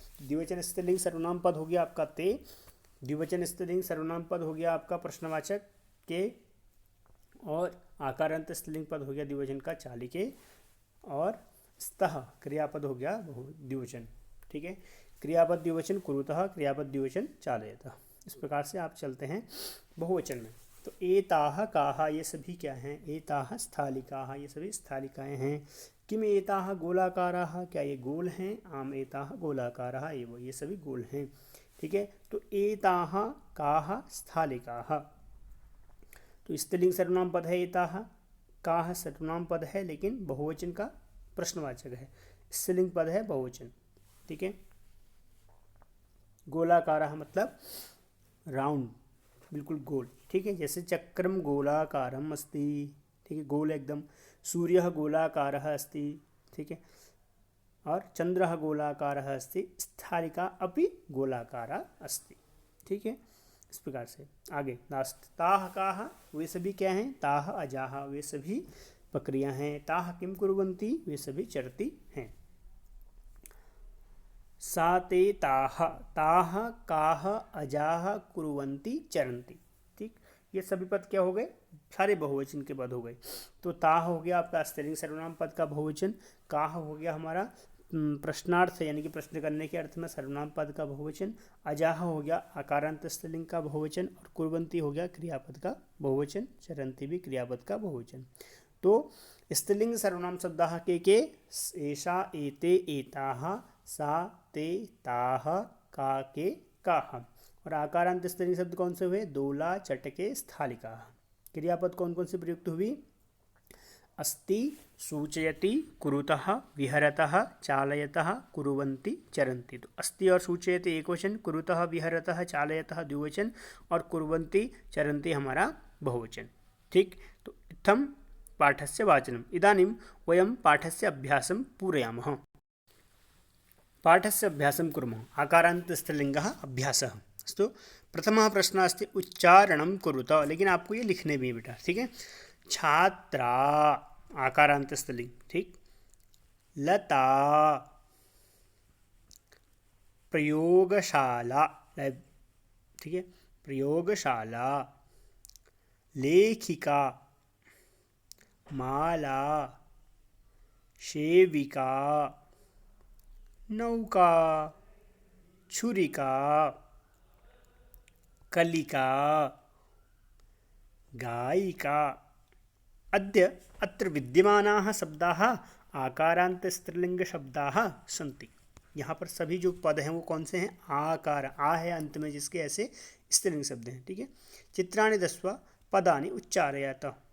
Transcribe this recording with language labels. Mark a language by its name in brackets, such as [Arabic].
[Hindi] द्विवचन स्त्रीलिंग सर्वनाम पद हो गया आपका ते, द्विवचन स्त्रीलिंग सर्वनाम पद हो गया आपका प्रश्नवाचक के, और आकारांत स्त्रीलिंग पद हो गया द्विवचन का चालिके, और स्तः क्रियापद हो गया द्विवचन, ठीक है। क्रियापद द्विवचन कुरुतः, क्रियापद द्विवचन चालयतः। इस प्रकार से आप चलते हैं बहुवचन में। तो [Sanskrit] एताः काः [Hindi] ये सभी क्या हैं, [Sanskrit] एताः स्थालिकाः [Hindi] ये सभी स्थालिकाएँ हैं। [Sanskrit] किम एताः गोलाकाराः, [Hindi] क्या ये गोल हैं, [Sanskrit] आम एताः गोलाकाराः [Hindi] ये सभी गोल हैं, ठीक है। तो एताः काः स्थालिकाः, तो स्त्रीलिंग सर्वनाम पद है एताः, काः सर्वनाम पद है लेकिन बहुवचन का प्रश्नवाचक है, स्त्रीलिंग पद है बहुवचन, ठीक है। गोलाकारः मतलब राउंड, बिल्कुल गोल, ठीक है। जैसे [Sanskrit] चक्रम गोलाकारम अस्ति, [Hindi] ठीक है, गोल एकदम। [Sanskrit] सूर्यः गोलाकारः अस्ति, [Hindi] ठीक है, और [Sanskrit] चंद्रः गोलाकारः अस्ति, स्थालिका अपि गोलाकारा अस्ति, ठीक है। [Hindi] इस प्रकार से आगे लास्ट [Sanskrit] ताः काः [Hindi] वे सभी क्या हैं, [Sanskrit] ताः अजाः [Hindi] वे सभी बकरियां हैं। [Sanskrit] ताः किम कुर्वन्ति [Hindi] वे सभी चरती हैं। [Sanskrit] सा ते ताः, ताः काः अजाः कुर्वन्ति चरन्ति, ठीक। [Hindi] ये सभी पद क्या हो गए, सारे बहुवचन के पद हो गए। तो ताः हो गया आपका स्त्रीलिंग सर्वनाम पद का बहुवचन, काः हो गया हमारा प्रश्नार्थ यानी कि प्रश्न करने के अर्थ में सर्वनाम पद का बहुवचन, अजाह हो गया आकारांत स्त्रीलिंग का बहुवचन, और कुर्वन्ति हो गया क्रियापद का बहुवचन, चरन्ति भी क्रियापद का बहुवचन। [Sanskrit] तो स्त्रीलिंग सर्वनाम शब्दाः के एषा एते एताः सा ते ताः का के काः। [Hindi] और आकारांत स्त्रीलिंग शब्द कौन से हुए, दोला चटके स्थालिका। क्रियापद कौन कौन से प्रयुक्त हुई, अस्ति, सूचयति, कुरुतः, विहरतः, चालयतः, कुर्वन्ति, चरन्ति। तो अस्ति और सूचयति एकवचन, कुरुतः विहरतः चालयतः द्विवचन, और कुर्वन्ति चरन्ति हमारा बहुवचन, ठीक। [Sanskrit] तो इत्थं पाठस्य वाचनम्। इदानीं वयं पाठस्य अभ्यासं पूरयामः। पाठस्य अभ्यासं कुर्मः। आकारान्त स्त्रीलिङ्गः अभ्यासः। अस्तु, प्रथमः प्रश्नः अस्ति उच्चारणं कुरुत, [Hindi] लेकिन आपको ये लिखने भी है बेटा, ठीक है। छात्रा आकारांत स्त्रीलिंग, ठीक। लता, प्रयोगशाला, ठीक है, प्रयोगशाला। लेखिका, माला, सेविका, नौका, छुरिका, कलिका, गायिका। [Sanskrit] अद्य अत्र विद्यमानाः शब्दाः आकारांत स्त्रीलिंग शब्दाः सन्ति। [Hindi] यहाँ पर सभी जो पद हैं वो कौन से हैं, आकार, आ है अंत में जिसके, ऐसे स्त्रीलिंग शब्द हैं, ठीक है। [Sanskrit] चित्राणि दृष्ट्वा पदानि उच्चारयत।